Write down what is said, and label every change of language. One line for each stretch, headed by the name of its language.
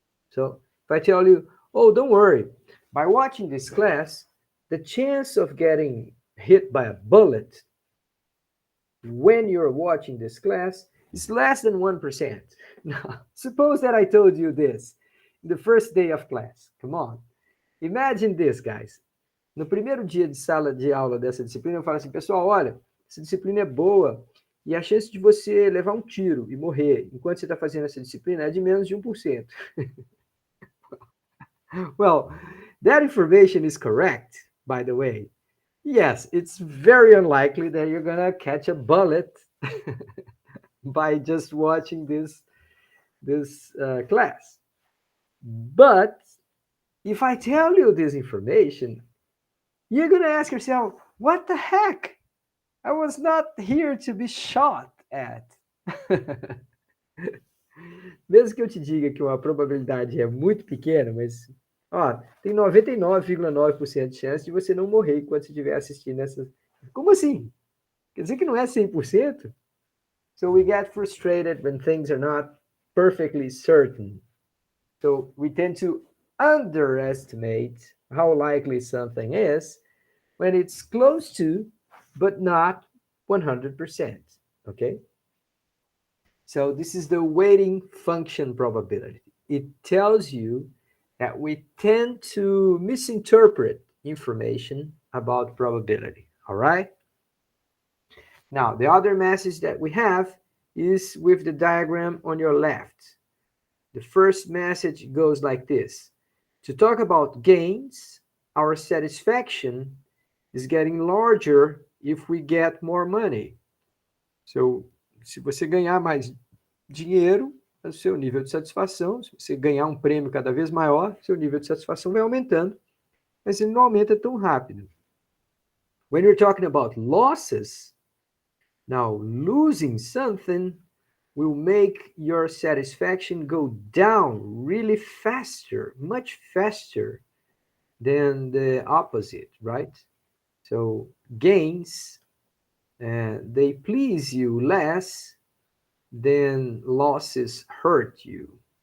English: So if I tell you, oh, don't worry, by watching this class, the chance of getting hit by a bullet when you're watching this class is less than 1%. Now, suppose that I told you this the first day of class. Come on. Imagine this, guys.
Portuguese: No primeiro dia de sala de aula dessa disciplina, eu falo assim, pessoal, olha, essa disciplina é boa e a chance de você levar um tiro e morrer enquanto você está fazendo essa disciplina é de menos de 1%.
English: Well, that information is correct, by the way. Yes, it's very unlikely that you're going to catch a bullet by just watching this class. But if I tell you this information, you're going to ask yourself, what the heck? I was not here to be shot at.
Portuguese: Mesmo que eu te diga que uma probabilidade é muito pequena, mas ó, tem 99,9% de chance de você não morrer enquanto você estiver assistindo essa. Como assim? Quer dizer que não é 100%?
English: So we get frustrated when things are not perfectly certain. So we tend to underestimate how likely something is when it's close to, but not 100%. Okay? So this is the weighting function probability. It tells you that we tend to misinterpret information about probability. All right? Now, the other message that we have is with the diagram on your left. The first message goes like this. To talk about gains, our satisfaction is getting larger if we get more money.
Portuguese: So, se você ganhar mais dinheiro, o seu nível de satisfação, se você ganhar um prêmio cada vez maior, seu nível de satisfação vai aumentando, mas ele não aumenta tão rápido.
English: When you're talking about losses, now losing something will make your satisfaction go down really faster, much faster than the opposite, right? So gains, they please you less than losses hurt you.